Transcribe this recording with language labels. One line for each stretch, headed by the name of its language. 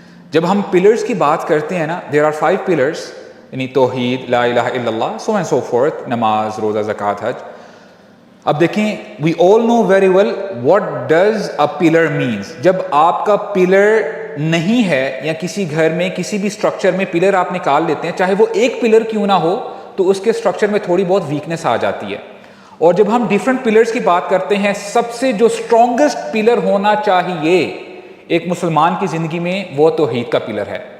Urdu: جب ہم پلرز کی بات کرتے ہیں نا،
English: there are 5 pillars،
Urdu: یعنی توحید، لا الہ الا اللہ،
English: so and so forth،
Urdu: نماز، روزہ، زکوٰۃ، حج. اب دیکھیں
English: we all know very well what does a pillar means.
Urdu: جب آپ کا پلر نہیں ہے یا کسی گھر میں کسی بھی سٹرکچر میں پلر آپ نکال لیتے ہیں، چاہے وہ ایک پلر کیوں نہ ہو، تو اس کے سٹرکچر میں تھوڑی بہت ویکنس آ جاتی ہے. اور جب ہم ڈیفرنٹ پلرز کی بات کرتے ہیں، سب سے جو اسٹرانگسٹ پلر ہونا چاہیے ایک مسلمان کی زندگی میں وہ توحید کا پلر ہے.